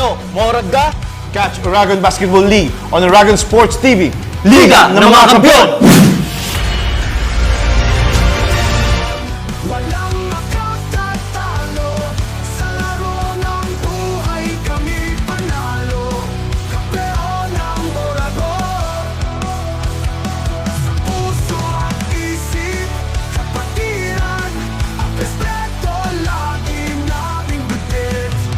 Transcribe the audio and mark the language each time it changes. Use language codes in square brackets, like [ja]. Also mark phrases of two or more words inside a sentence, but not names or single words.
[bik] Maurad ka? [en] Catch Oragon Basketball League on Oragon Sports TV. [tl] Liga ng mga Kampiyon! Walang makatatalo sa laro ng buhay, kami panalo. Kampeon ng Oragon. Sa puso at isip, kapatiran, ang respeto lagi naming butit.